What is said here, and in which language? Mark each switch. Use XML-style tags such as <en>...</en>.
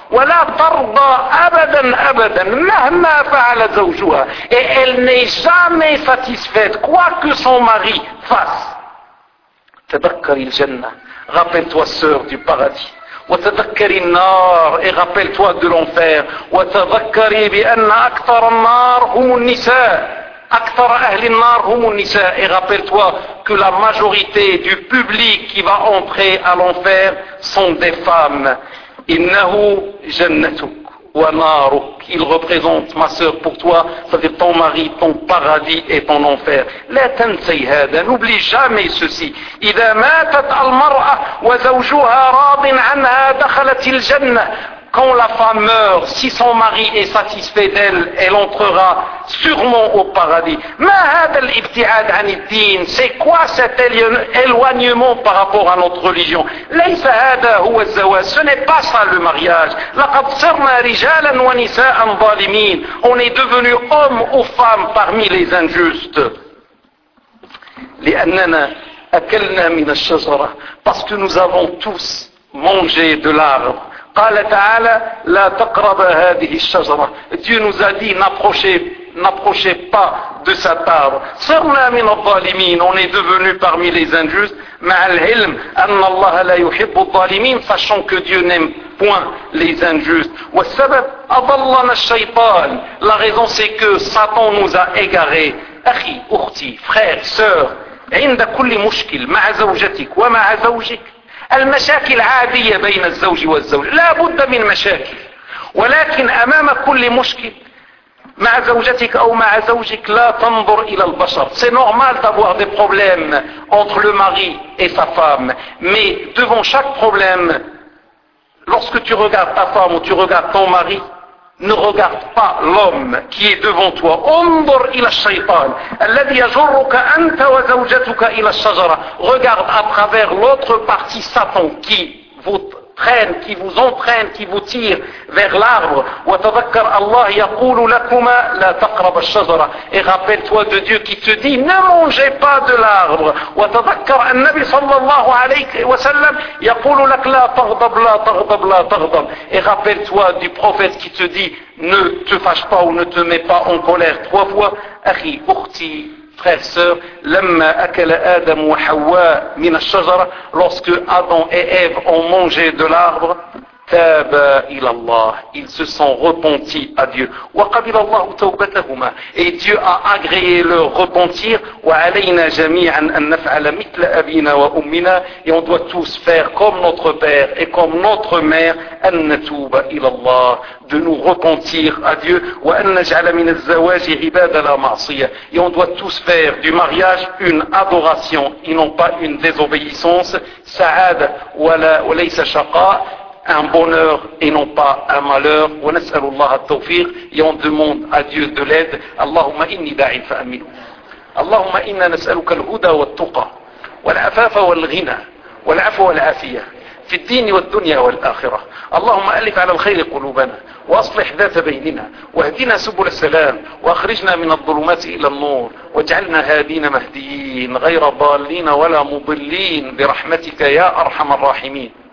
<ar>ولا ترضى ابدا ابدا مهما فعل زوجها.</ar> <fr>Et elle n'est jamais satisfaite quoi que son mari fasse.</fr> <ar>تذكري الجنه.</ar> <fr>Rappelle-toi sœur du paradis.</fr> <ar>وتذكري النار.</ar> <fr>Et rappelle-toi de l'enfer.</fr> <ar>وتذكري بان اكثر النار هم النساء. اكثر اهل النار هم النساء.</ar> <fr>Et rappelle-toi que la majorité du public qui va entrer à l'enfer sont des femmes.</fr> <ar>إنه جنتك ونارك.</ar> <fr>Il représente ma sœur pour toi, c'est-à-dire ton mari, ton paradis et ton enfer.</fr> <ar>لا تنسي هذا.</ar> <fr>N'oublie jamais ceci.</fr> <ar>إذا ماتت المرأة وزوجها راض عنها دخلت الجنة.</ar> <fr>Quand la femme meurt, si son mari est satisfait d'elle, elle entrera sûrement au paradis.</fr> <ar>ما هذا الابتعاد عن الدين؟</ar> <fr>C'est quoi cet éloignement par rapport à notre religion؟</fr> <ar>ليس هذا هو الزواج.</ar> <fr>Ce n'est pas ça le mariage.</fr> <ar>لقد صرنا رجالا ونساء ظالمين.</ar> <fr>On est devenu homme ou femme parmi les injustes.</fr> <ar>لأننا أكلنا من الشجرة.</ar> <fr>Parce que nous avons tous mangé de l'arbre.</fr> <ar>قال تعالى لا تقرب هذه الشجرة.</ar> <fr>Dieu nous a dit n'approchez pas de cet arbre.</fr> <ar>صرنا من الظالمين.</ar> <fr>On est devenu parmi les injustes.</fr> <ar>مع العلم أن الله لا يحب الظالمين.</ar> <fr>Sachant que Dieu n'aime point les injustes.</fr> <ar>والسبب أضلنا الشيطان.</ar> <fr>La raison c'est que Satan nous a égarés.</fr> <ar>أخي أختي</ar> <fr>frère sœur</fr> <ar>عند كل مشكل مع زوجتك ومع زوجك المشاكل عادية بين الزوج والزوج لا بد من مشاكل ولكن أمام كل مشكل مع زوجتك أو مع زوجك لا تنظر إلى البشر.</ar> <fr>C'est normal d'avoir des problèmes entre le mari et sa femme. Mais devant chaque problème, lorsque tu regardes ta femme ou tu regardes ton mari, ne regarde pas l'homme qui est devant toi.</fr> <ar>انظر إلى الشيطان الذي يجرك أنت وزوجتك إلى الشجرة.</ar> <fr>Regarde à travers l'autre partie, Satan, qui vous traîne, qui vous entraîne, qui vous tire vers l'arbre.</fr> <ar>وتذكر الله يقول لكما لا تقرب الشجرة.</ar> <fr>Et rappelle-toi de Dieu qui te dit ne mangez pas de l'arbre.</fr> <ar>وتذكر النبي صلى الله عليه وسلم يقول لك لا تغضب لا تغضب لا تغضب.</ar> <fr>Et rappelle-toi du prophète qui te dit ne te fâche pas ou ne te mets pas en colère trois fois.</fr> <ar>أخي أختي</ar> <fr>frère, sœur,</fr> <ar>لما أكل آدم وحواء من الشجرة,</ar> <fr>lorsque Adam et Ève ont mangé de l'arbre,</fr> <ar>تاب إلى الله,</ar> <fr>ils se sont repentis à Dieu.</fr> <ar>وقبل الله توبتهما,</ar> <fr>et Dieu a agréé leur repentir.</fr> <ar>وعلينا جميعا أن نفعل مثل أبينا وأمنا,</ar> <fr>et on doit tous faire comme notre père et comme notre mère,</fr> <ar>أن نتوب إلى الله,</ar> <fr>de nous repentir à Dieu.</fr> <ar>وأن نجعل من الزواج عبادة لا معصية,</ar> <fr>et on doit tous faire du mariage une adoration et non pas une désobéissance.</fr> <ar>سعادة وليس شقاء,</ar> <fr>un bonheur et non pas un malheur.</fr> <ar>ونسأل الله التوفيق,</ar> <fr>et on demande à Dieu de l'aide.</fr> <ar>اللهم إني داعي فأمنه. اللهم إنا نسألك الهدى والتقى والعفاف والغنى والعفو والعافية في الدين والدنيا والآخرة. اللهم ألف على الخير قلوبنا وأصلح ذات بيننا واهدنا سبل السلام وأخرجنا من الظلمات إلى النور واجعلنا هادين مهديين غير ضالين ولا مضلين برحمتك يا أرحم الراحمين.</ar>